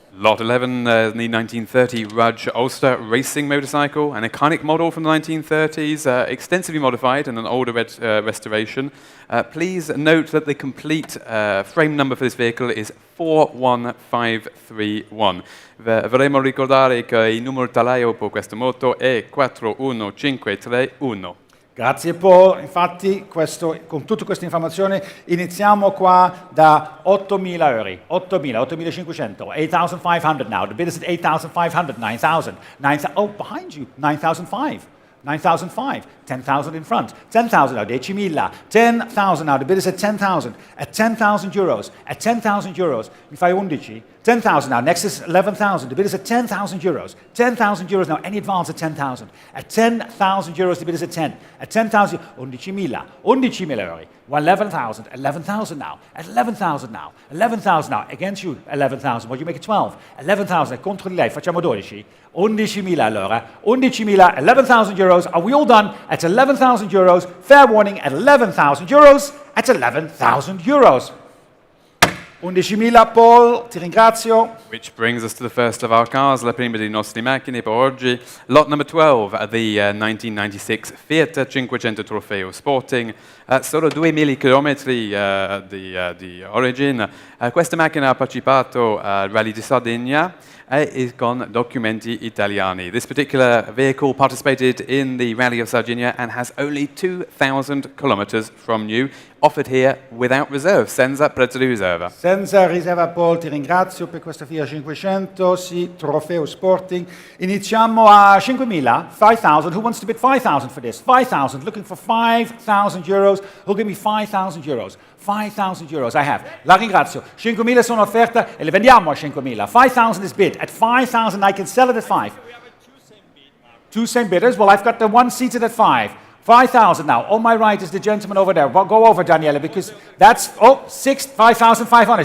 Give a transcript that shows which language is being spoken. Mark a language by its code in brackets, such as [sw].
[en] Lot 11, the 1930 Rudge Ulster racing motorcycle, an iconic model from the 1930s, extensively modified in an older restoration. Please note that the complete frame number for this vehicle is 41531. [it] Vorremmo ricordare che il numero talaio per questa moto è 41531. Grazie Paul, infatti con tutte queste informazioni iniziamo qua da 8.000 euro, 8.500, [en] 8,500 now, the bid is at 8,500, 9,000, oh behind you, 9,500, 9,500, 10,000 in front, 10,000 now, 10.000, 10,000 now, the bid is at 10,000, at 10,000 euros, at 10,000 euros, [it] mi fai 11, [en] 10,000 now, next is 11,000, the bid is at 10,000 euros, 10,000 euros now, any advance at 10,000, at 10,000 euros, the bid is at 10, at 10,000, 11.000, 11.000 euro, 11,000, 11,000 now, at 11,000 now, 11,000 now, against you, 11,000, what you make it 12, 11,000, [it] contro di lei, facciamo 12, 11.000 allora, [en] 11.000, 11,000 euros, are we all done? At 11,000 euros, fair warning, at 11,000 euros, at 11,000 euros. [it] 11.000, Paul, ti ringrazio. [en] Which brings us to the first of our cars, [it] la prima dei nostri macchine per oggi. [en] Lot number 12, the 1996 Fiat Cinquecento Trofeo Sporting. [it] Solo 2.000 chilometri di origine. Questa macchina ha partecipato al Rally di Sardegna e con documenti italiani. [en] This particular vehicle participated in the Rally of Sardinia and has only 2,000 kilometers from new, offered here without reserve, [it] senza prezzo di riserva. Senza riserva, Paul, ti ringrazio per questa Fiat 500, sì, Trofeo Sporting. Iniziamo a 5.000, 5,000. [en] Who wants to bid 5,000 for this? 5,000, looking for 5,000 euros. Who'll give me 5,000 euros? 5,000 euros, I have. [it] La ringrazio. 5.000 sono offerta e le vendiamo a 5.000. [en] 5,000 is bid. At 5,000 I can sell it at 5. Two same bidders? Well, I've got the one seated at 5. 5,000 now. On my right is the gentleman over there. Go over, Daniele, because that's, 5,500.